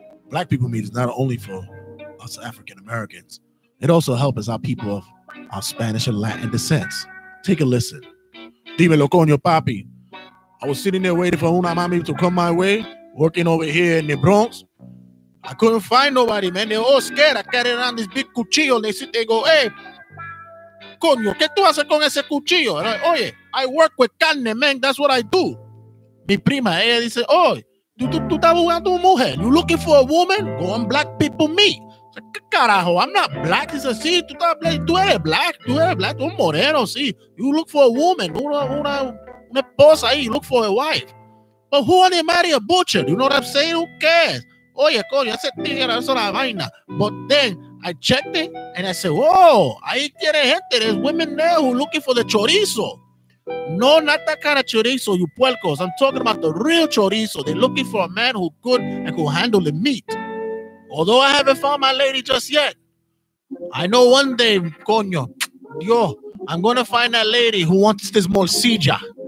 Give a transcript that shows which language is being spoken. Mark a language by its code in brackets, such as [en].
[en] Black People Meat is not only for us African Americans. It also helps our people of our Spanish and Latin descents. Take a listen. [es] Dímelo, coño, papi. [en] I was sitting there waiting for [es] una mami [en] to come my way, working over here in the Bronx. I couldn't find nobody, man. They're all scared. I carry around this big cuchillo. They go, hey, [es] coño, ¿qué tú haces con ese cuchillo? [en] And oye, I work with carne, man. That's what I do. [es] Mi prima, ella dice, oh, tú estás buscando una mujer. [en] You looking for a woman? Go on Black People Meet. [es] ¿Qué carajo? [en] I'm not black. [es] Dice, sí, tú eres black. Tú eres un moreno, sí. [en] You look for a woman. [es] Una esposa ahí. [en] You look for a wife. But who want to marry a butcher? You know what I'm saying? Who cares? [es] Oye, coño, ese tigre es una vaina. [en] But then I checked it and I said, whoa, [es] ahí tiene gente. [en] There's women there who looking for the chorizo. No, not that kind of chorizo, you puercos. I'm talking about the real chorizo. They're looking for a man who could and who handle the meat. Although I haven't found my lady just yet, I know one day, coño, yo, I'm going to find that lady who wants this morcilla.